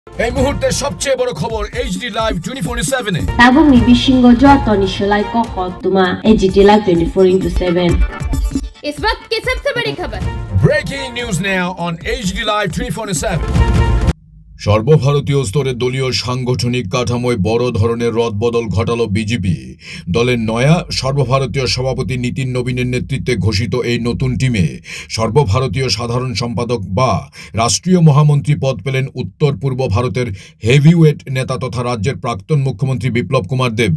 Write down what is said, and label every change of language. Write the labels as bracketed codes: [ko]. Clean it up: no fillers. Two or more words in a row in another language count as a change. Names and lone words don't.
[bn] এই মুহূর্তে সবচেয়ে বড় খবর এইচডি লাইভ 24/7 এ [trp] Tabu mi bishingo joto ni shalai koko tuma HT Live 24/7 [hi] इस वक्त की सबसे बड़ी खबर। [en] Breaking news now on HD Live 24/7. [bn] সর্বভারতীয় স্তরে দলীয় সাংগঠনিক কাঠামোয় বড় ধরনের রদবদল ঘটালো বিজেপি। দলের নয়া সর্বভারতীয় সভাপতি নীতিন নবীনের নেতৃত্বে ঘোষিত এই নতুন টিমে সর্বভারতীয় সাধারণ সম্পাদক বা রাষ্ট্রীয় মহামন্ত্রী পদ পেলেন উত্তর পূর্ব ভারতের হেভিওয়েট নেতা তথা রাজ্যের প্রাক্তন মুখ্যমন্ত্রী বিপ্লব কুমার দেব।